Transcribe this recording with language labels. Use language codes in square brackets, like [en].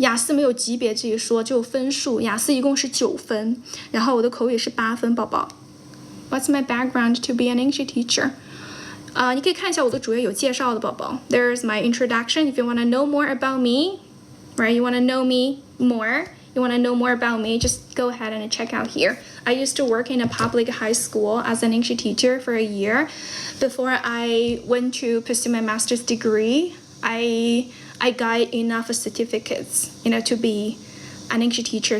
[zh] 雅思没有级别这一说，只有分数。雅思一共是9分，然后我的口语是8分，宝宝。 [en] What's my background to be an English teacher? [zh] 你可以看一下我的主页有介绍的，宝宝。 [en] There's my introduction. If you want to know more about me, right? You want to know me more. You want to know more about me? Just go ahead and check out here. I used to work in a public high school as an English teacher for a year. Before I went to pursue my master's degree, I got enough certificates, to be an English teacher.